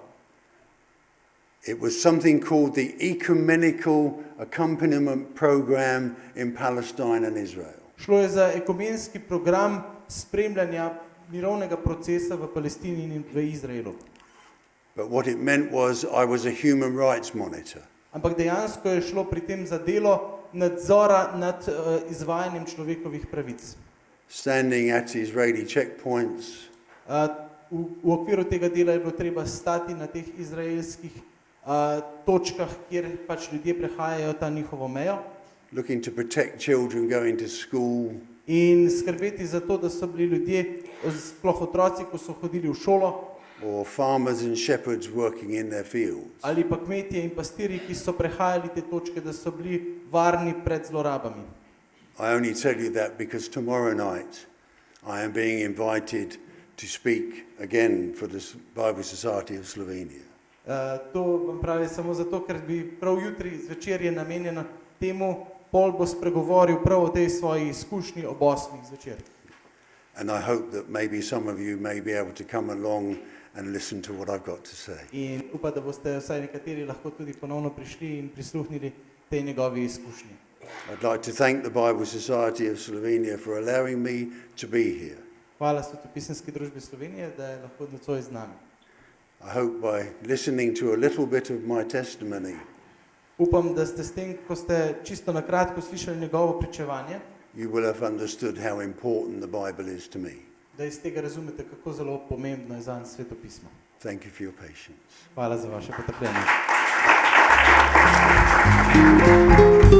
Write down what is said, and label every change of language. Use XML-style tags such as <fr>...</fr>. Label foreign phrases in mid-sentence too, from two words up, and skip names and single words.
<en>It was something called the Ecumenical Accompaniment Program in Palestine and Israel.</en> <sl>Šlo je za ekumenski program spremljanja mirovnega procesa v Palestini in v Izraelu.</sl> <en>But what it meant was I was a human rights monitor.</en> <sl>Ampak dejansko je šlo pri tem za delo nadzora nad izvajanjem človekovih pravic.</sl> <en>Standing at Israeli checkpoints,</en> <sl>V okviru tega dela je bilo treba stati na teh izraelskih točkah, kjer pač ljudje prehajajo ta njihovo mejo</sl> <en>looking to protect children going to school,</en> <sl>in skrbeti za to, da so bili ljudje, sploh otroci, ko so hodili v šolo,</sl> <en>or farmers and shepherds working in their fields.</en> <sl>ali pa kmetje in pastirji, ki so prehajali te točke, da so bili varni pred zlorabami.</sl> <en>I only tell you that because tomorrow night I am being invited to speak again for the Bible Society of Slovenia.</en> <sl>To vam pravi samo zato, ker bi prav jutri zvečer je namenjeno temu, Pol bo spregovoril prav o tej svoji izkušnji ob 8. zvečer.</sl> <en>And I hope that maybe some of you may be able to come along and listen to what I've got to say.</en> <sl>In upam, da boste vsaj nekateri lahko tudi ponovno prišli in prisluhnili tej njegovi izkušnji.</sl> <en>I'd like to thank the Bible Society of Slovenia for allowing me to be here.</en> <sl>Hvala Svetopisemski družbi Slovenije, da je lahko nocoj z nami.</sl> <en>I hope by listening to a little bit of my testimony,</en> <sl>Upam, da ste s tem, ko ste čisto na kratko slišali njegovo pričevanje,</sl> <en>you will have understood how important the Bible is to me.</en> <sl>da iz tega razumete, kako zelo pomembno je zanj svetopismo.</sl> <en>Thank you for your patience.</en> <sl>Hvala za vaše potrpljenje.</sl>